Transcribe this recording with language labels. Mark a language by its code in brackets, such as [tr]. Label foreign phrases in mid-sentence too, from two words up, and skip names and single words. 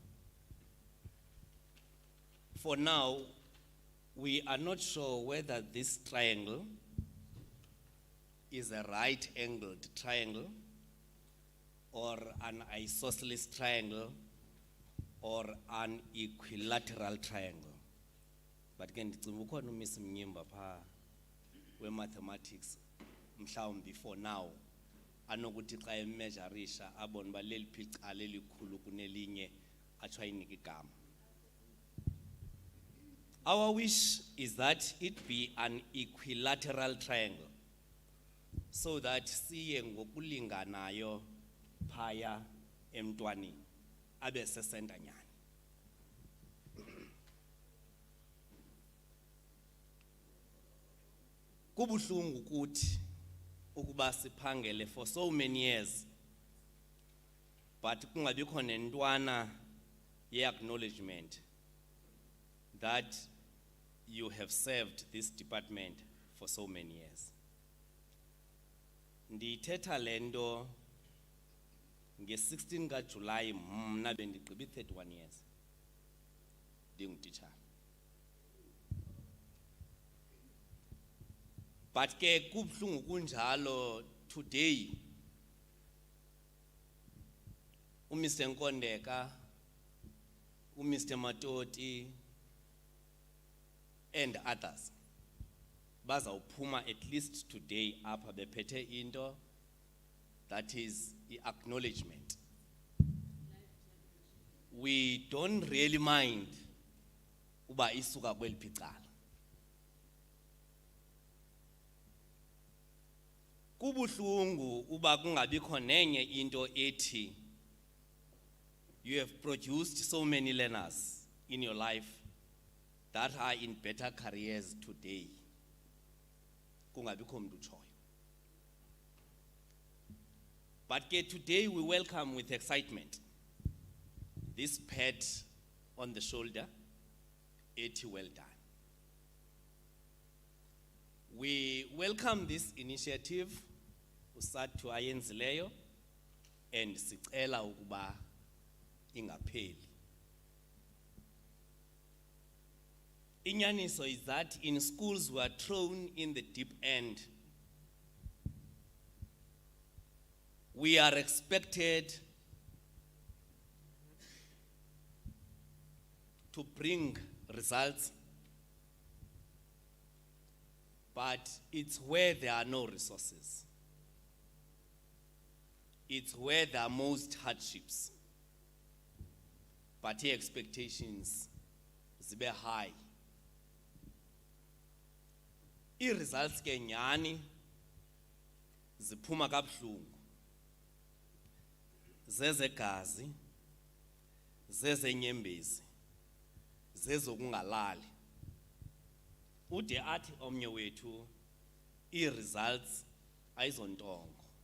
[en] For now, we are not sure whether this triangle is a right-angled triangle or an isosceles triangle or an equilateral triangle. [xh] But again, Miss Mnyimba where mathematics mhlawumbi [en] for now [xh] anokuthi xa emeasureisha abone baleli phicala elikhulu kunelinye atsho ayinike igama. [en] Our wish is that it be an equilateral triangle so that [xh] siye ngokulinganayo phaya emntwaneni abe sesenta nyana. Kubuhlungu ukuthi ukuba siphangele [en] for so many years but [xh] kungabikho nentwana ye-acknowledgement [en] that you have served this department for so many years. [xh] Ndithetha lento nge-16 kaJuly mna bendigqiba 31 years ndingutitshala. But ke kubuhlungu kunjalo today uMr Nkondeka, uMr Matoti, [en] and others. Bazawuphuma at least today [xh] apha bephethe into [en] that is the acknowledgement. We don't really mind [xh] uba isuka kweliphi icala. Kubuhlungu uba kungabikho nenye into [en] ethi you have produced so many learners in your life that are in better careers today. [xh] Kungabikho mntu utshoyo. [en] But today we welcome with excitement this pat on the shoulder, ethi well done. We welcome this initiative, [xh] Sadtu ayenzileyo, and sicela ukuba ingapheli. [en] Inyaniso is that in schools we are thrown in the deep end. We are expected to bring results, but it's where there are no resources. It's where there are most hardships. But the expectations zibe high. [xh] I-results ke nyani ziphuma kabuhlungu. Zezegazi, zezenyembezi, zezokungalali. Ude athi omnye wethu i-results ayizontongo.